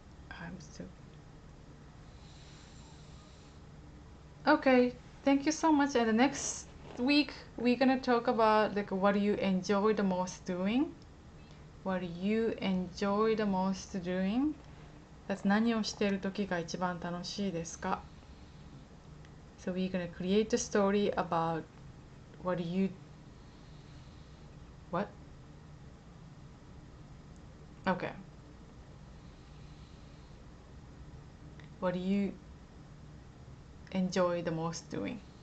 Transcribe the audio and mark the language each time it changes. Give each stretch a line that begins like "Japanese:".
English: I'm still. Okay. Thank you so much. And the next week we're gonna talk about like what do you enjoy the most doing? What do you enjoy the most doing?
Japanese: That's 何をしている時が一番楽しいですか?
English: So we're gonna create a story about what do you what? Okay. What do you enjoy the most doing?